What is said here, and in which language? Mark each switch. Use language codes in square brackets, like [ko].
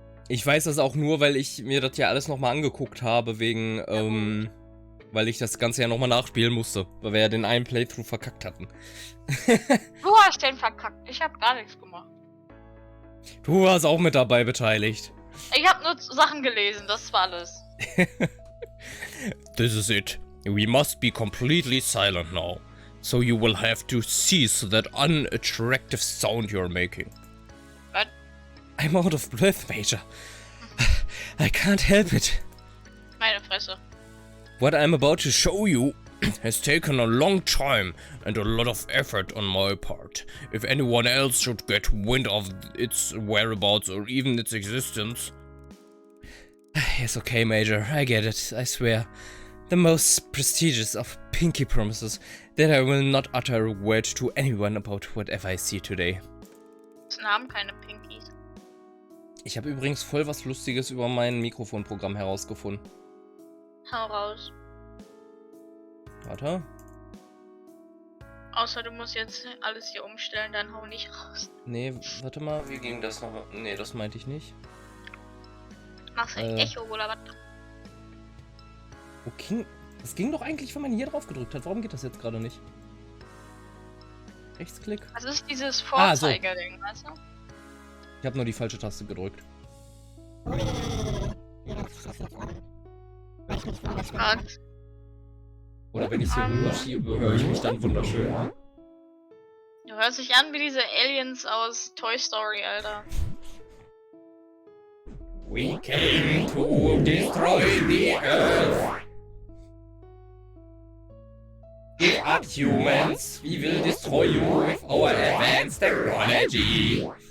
[de] Ich weiß das auch nur, weil ich mir das ja alles nochmal angeguckt habe, wegen, weil ich das Ganze ja nochmal nachspielen musste, weil wir ja den einen Playthrough verkackt hatten. Du hast den verkackt, ich habe gar nichts gemacht. Du warst auch mit dabei beteiligt. Ich habe nur Sachen gelesen, das war alles. [en] This is it. We must be completely silent now. So you will have to cease that unattractive sound you're making. What? I'm out of breath, Major. I can't help it. [de] Meine Fresse. [en] What I'm about to show you has taken a long time and a lot of effort on my part. If anyone else should get wind of its whereabouts or even its existence... Yes, okay, Major, I get it, I swear. The most prestigious of pinky promises that I will not utter a word to anyone about whatever I see today. [de] Das haben keine Pinkies. Ich habe übrigens voll was Lustiges über mein Mikrofonprogramm herausgefunden. Hau raus. Warte. Außer du musst jetzt alles hier umstellen, dann hau nicht raus. Nee, warte mal, wie ging das noch? Nee, das meinte ich nicht. Machst du ein Echo oder was? Okay, das ging doch eigentlich, wenn man hier drauf gedrückt hat. Warum geht das jetzt gerade nicht? Rechtsklick. Das ist dieses Vorzeigerding, weißt du? Ich habe nur die falsche Taste gedrückt. Was? Oder wenn ich hier rüberschiebe, höre ich mich dann wunderschön. Du hörst dich an wie diese Aliens aus Toy Story, Alter. [en] We came to destroy the Earth. Give up, humans. We will destroy you with our advanced technology.